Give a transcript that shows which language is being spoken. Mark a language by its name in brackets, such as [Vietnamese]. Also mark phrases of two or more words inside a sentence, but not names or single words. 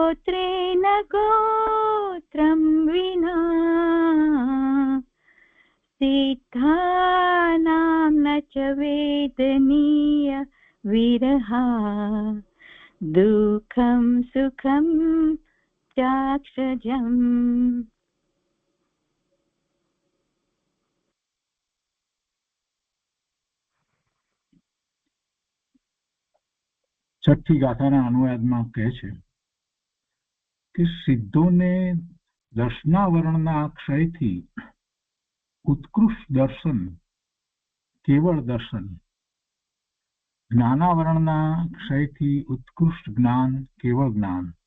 [Sanskrit] गोत्रेण गोत्रं विना सिद्धानां न च वेदनीय विरहा दुःखं सुखं चाक्षजम्. [Gujarati] છઠ્ઠી ગાથાના અનુવાદમાં કહે છે કે સિદ્ધોને દર્શનાવરણના ક્ષયથી ઉત્કૃષ્ટ દર્શન કેવળ દર્શન, જ્ઞાનાવરણના ક્ષયથી ઉત્કૃષ્ટ જ્ઞાન કેવળ જ્ઞાન.